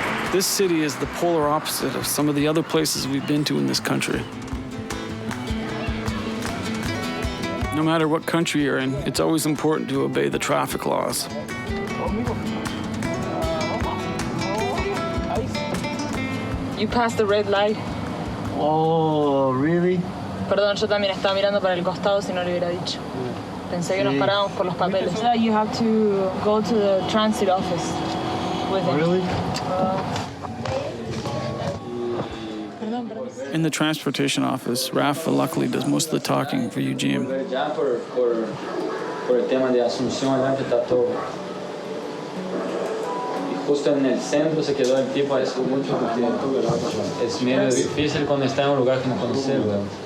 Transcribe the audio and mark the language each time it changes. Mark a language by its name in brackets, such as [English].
[English] This city is the polar opposite of some of the other places we've been to in this country. No matter what country you're in, it's always important to obey the traffic laws. You passed the red light. Oh, really? [Spanish] Perdón, yo también estaba mirando para el costado si no le hubiera dicho. Pensé que nos parábamos por los papeles. [English] You have to go to the transit office with him. Really? In the transportation office, Rafa luckily does most of the talking for Eugene. [Spanish] Ya por el tema de Asunción, allá que está todo. Y justo en el centro se quedó el tipo eso mucho porque es medio difícil cuando está en un lugar que no conoce, weón.